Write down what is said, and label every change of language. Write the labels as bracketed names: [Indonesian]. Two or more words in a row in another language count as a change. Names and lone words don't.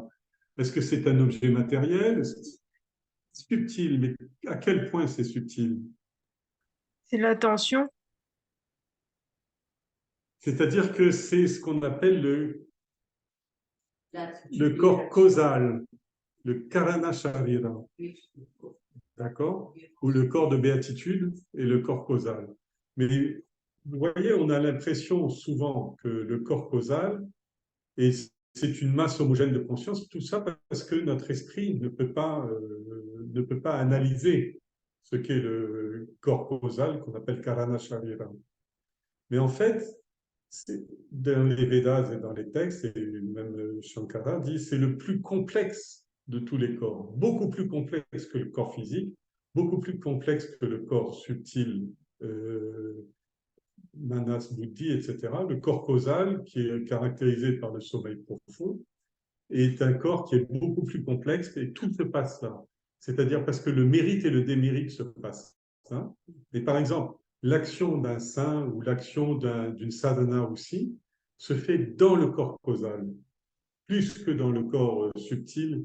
[French] Est-ce que c'est un objet matériel? Subtil, mais à quel point c'est subtil? C'est l'attention. C'est-à-dire que c'est ce qu'on appelle le corps causal, le [Sanskrit] karana sharira, [French] d'accord? Ou le corps de béatitude et le corps causal. Mais vous voyez, on a l'impression souvent que le corps causal, et c'est une masse homogène de conscience, tout ça parce que notre esprit ne peut pas analyser ce qu'est le corps causal qu'on appelle [Sanskrit] Karana Sharira. [French] Mais en fait, dans les Védas et dans les textes, et même Shankara dit, c'est le plus complexe de tous les corps, beaucoup plus complexe que le corps physique, beaucoup plus complexe que le corps subtil, [Sanskrit] manas, buddhi, [French] etc. Le corps causal, qui est caractérisé par le sommeil profond, est un corps qui est beaucoup plus complexe et tout se passe là. C'est-à-dire parce que le mérite et le démérite se passent là. Et par exemple, l'action d'un saint ou l'action d'une sadhana aussi se fait dans le corps causal, plus que dans le corps subtil.